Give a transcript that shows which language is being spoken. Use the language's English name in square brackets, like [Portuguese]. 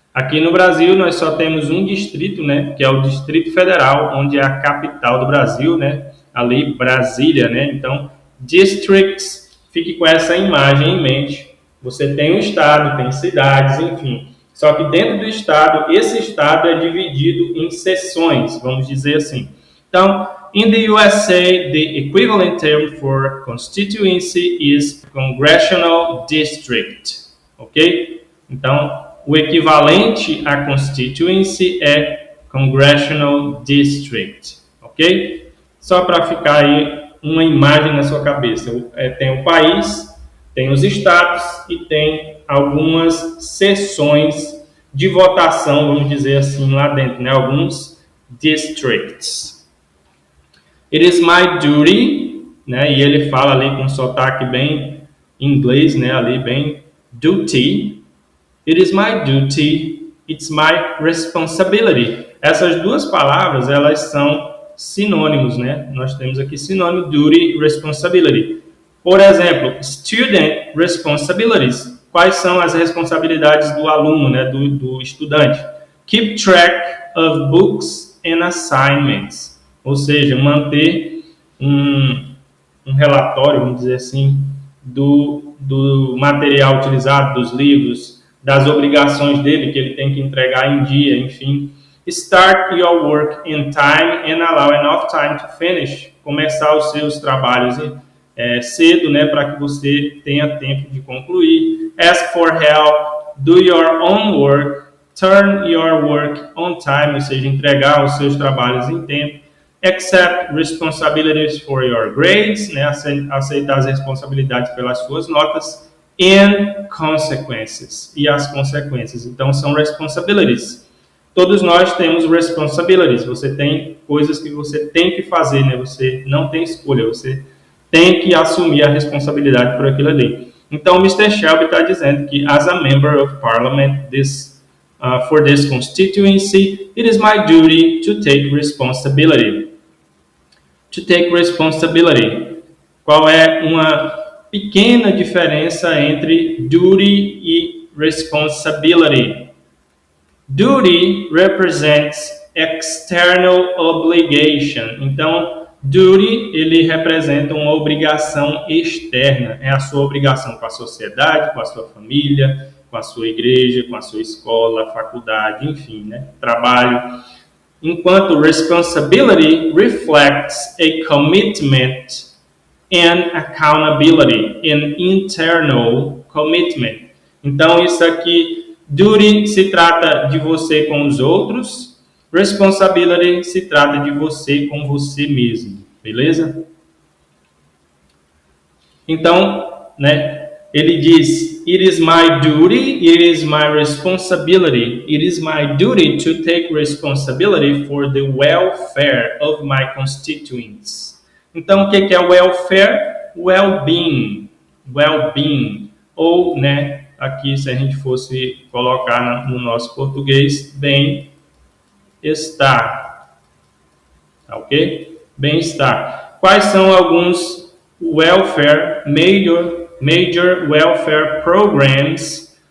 [Portuguese] Aqui no Brasil nós só temos um distrito, né? Que é o Distrito Federal, onde é a capital do Brasil, né? Ali Brasília, né? Então, districts, fique com essa imagem em mente. Você tem um estado, tem cidades, enfim. Só que dentro do estado, esse estado é dividido em seções, vamos dizer assim. [English] Então, in the USA, the equivalent term for constituency is congressional district, ok? [Portuguese] Então, o equivalente a constituency é congressional district, ok? Só para ficar aí uma imagem na sua cabeça. Tem o país, tem os estados e tem algumas seções de votação, vamos dizer assim, lá dentro, né? Alguns [English] districts. It is my duty, né? [Portuguese] E ele fala ali com sotaque bem inglês, né? Ali bem duty. [English] It is my duty, it's my responsibility. [Portuguese] Essas duas palavras, elas são sinônimos, né? Nós temos aqui sinônimo duty, responsibility. Por exemplo, [English] student responsibilities. [Portuguese] Quais são as responsabilidades do aluno, né, do estudante? [English] Keep track of books and assignments. [Portuguese] Ou seja, manter um relatório, vamos dizer assim, do material utilizado, dos livros, das obrigações dele, que ele tem que entregar em dia, enfim. [English] Start your work in time and allow enough time to finish. [Portuguese] Começar os seus trabalhos cedo, né, para que você tenha tempo de concluir. [English] Ask for help, do your own work, turn your work on time, [Portuguese] ou seja, entregar os seus trabalhos em tempo. [English] Accept responsibilities for your grades, [Portuguese] né, aceitar as responsabilidades pelas suas notas. [English] And consequences, [Portuguese] e as consequências. Então, são responsibilities. Todos nós temos responsibilities. Você tem coisas que você tem que fazer, né? Você não tem escolha, você tem que assumir a responsabilidade por aquilo ali. Então, o Mr. Shelby está dizendo que, [English] as a member of parliament for this constituency, it is my duty to take responsibility. To take responsibility. [Portuguese] Qual é uma pequena diferença entre duty e responsibility? [English] Duty represents external obligation. [Portuguese] Então, duty, ele representa uma obrigação externa. É a sua obrigação com a sociedade, com a sua família, com a sua igreja, com a sua escola, faculdade, enfim, né? Trabalho. Enquanto [English] responsibility reflects a commitment and accountability, an internal commitment. [Portuguese] Então, isso aqui, duty se trata de você com os outros, responsibility se trata de você com você mesmo, beleza? Então, né, ele diz, [English] it is my duty, it is my responsibility, it is my duty to take responsibility for the welfare of my constituents. [Portuguese] Então, o que é welfare? Well-being, well-being, ou, né, aqui se a gente fosse colocar no nosso português, bem-estar, ok? Bem-estar. Quais são alguns welfare, [English] major welfare programs?